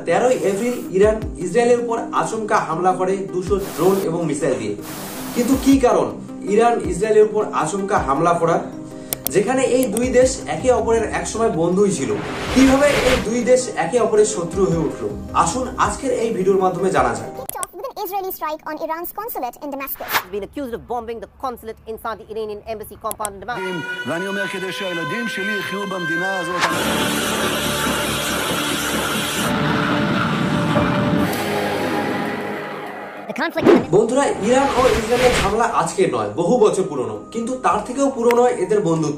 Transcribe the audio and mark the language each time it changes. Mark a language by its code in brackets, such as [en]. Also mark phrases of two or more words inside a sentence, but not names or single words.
[bn] 13 এপ্রিল ইরান ইসরায়েলের উপর আচমকা হামলা করে 200 ড্রোন এবং মিসাইল দিয়ে। কিন্তু কি কারণ ইরান ইসরায়েলের উপর আচমকা হামলা করা, যেখানে এই দুই দেশ একে অপরের একসময় বন্ধুই ছিল? কিভাবে এই দুই দেশ একে অপরের শত্রু হয়ে উঠলো, আসুন আজকের এই ভিডিওর মাধ্যমে জানা যাক। [en] Israeli strike on Iran's consulate in Damascus. Been accused of bombing the consulate inside the Iranian embassy compound in Damascus. [he] ואני אומר כדי שהילדים שלי יחיו במדינה הזאת. [bn] বন্ধুরা, ইরান ও ইসরায়েলের ঝামেলা আজকে নয়, বহু বছর পুরনো। কিন্তু তার থেকেও পুরনো এদের বন্ধুত্ব।